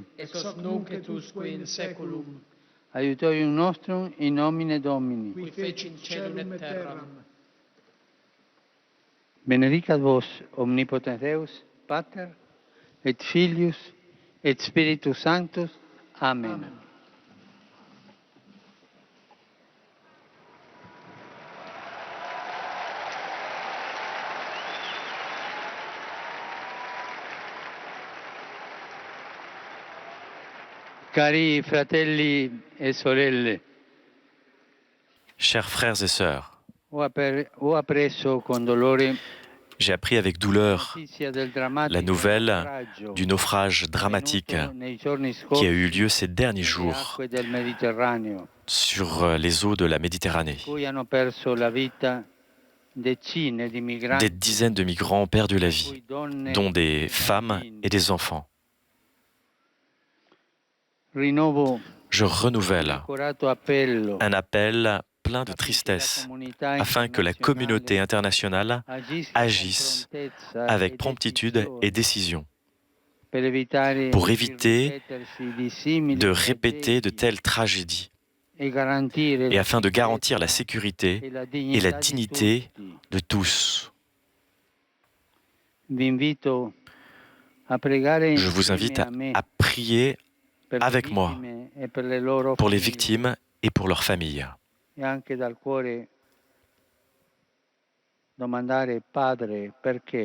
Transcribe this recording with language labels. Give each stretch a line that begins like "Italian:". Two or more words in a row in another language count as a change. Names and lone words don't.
Latin: Ex hoc nunc et usque in saeculum, Aiutorium nostrum in nomine Domini. qui fecit caelum et terram. Benedicat vos omnipotens Deus, Pater, et Filius, et Spiritus Sanctus. Amen. Amen.
Italian: Cari fratelli e sorelle,
French: Chers frères et sœurs,
Italian: ho appreso con dolore
French: j'ai appris avec douleur
Italian: notizia del drammatico
French: la nouvelle
Italian: naufragio
French: du naufrage dramatique
Italian: avvenuto nei giorni
French: qui a
Italian: scorsi
French: eu lieu ces derniers
Italian: nelle
French: jours
Italian: acque del Mediterraneo,
French: sur les eaux de la Méditerranée.
Italian: in cui hanno perso la vita decine di migranti,
French: Des dizaines de migrants ont perdu la vie,
Italian: cui donne
French: dont des
Italian: e
French: femmes
Italian: bambini.
French: et des enfants.
Italian: Rinnovo
French: Je
Italian: un
French: renouvelle
Italian: accorato appello
French: un appel plein de
Italian: affinché la
French: tristesse
Italian: comunità
French: afin que la communauté internationale agisse
Italian: con prontezza
French: avec
Italian: e
French: promptitude
Italian: decisione
French: et décision pour éviter de répéter de telles tragédies et afin de garantir la sécurité et la dignité de tous. Je vous invite à prier avec moi pour les victimes et pour leurs familles.
Italian: e anche dal cuore domandare, Padre, perché?